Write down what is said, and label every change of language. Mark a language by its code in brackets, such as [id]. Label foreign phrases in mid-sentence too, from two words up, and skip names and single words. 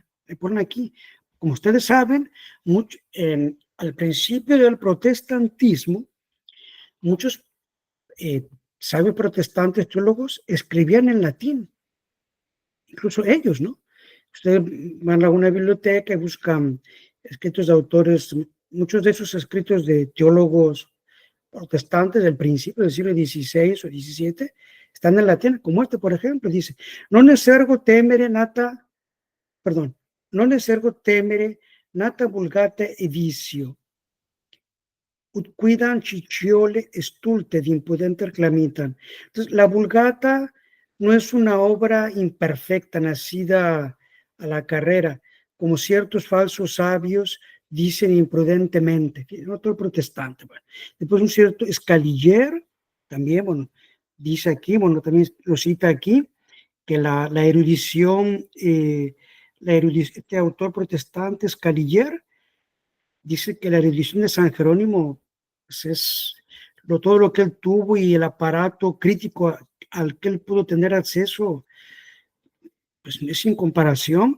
[es] Le ponen aquí, como ustedes saben, al principio del protestantismo, muchos sabios protestantes teólogos escribían en latín, incluso ellos, ¿no? Ustedes van a una biblioteca y buscan escritos de autores, muchos de esos escritos de teólogos protestantes del principio del siglo XVI o XVII están en latín, como por ejemplo, dice, [la] non es ergo temere nata vulgate editio, ut quidam cicciole estulte de impudenter clamitan. [es] Entonces, la Vulgata no es una obra imperfecta, nacida a la carrera, como ciertos falsos sabios dicen imprudentemente, otro protestante. Bueno. Después un cierto Scaliger, también, bueno, dice aquí, bueno, también lo cita aquí, que la erudición, este autor protestante, Scaliger, dice que la erudición de San Jerónimo pues es todo lo que él tuvo y el aparato crítico al que él pudo tener acceso, pues es sin comparación.